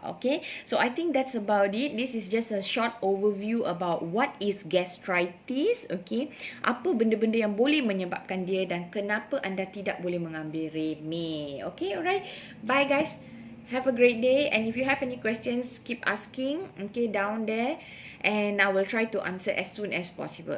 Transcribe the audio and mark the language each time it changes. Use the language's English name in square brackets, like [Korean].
[English] Okay, so I think that's about it. This is just a short overview about what is gastritis. [Malay] Okay, apa benda-benda yang boleh menyebabkan dia dan kenapa anda tidak boleh mengambil remeh. [English] Okay, alright. Bye guys. Have a great day, and if you have any questions, keep asking, okay, down there, and I will try to answer as soon as possible.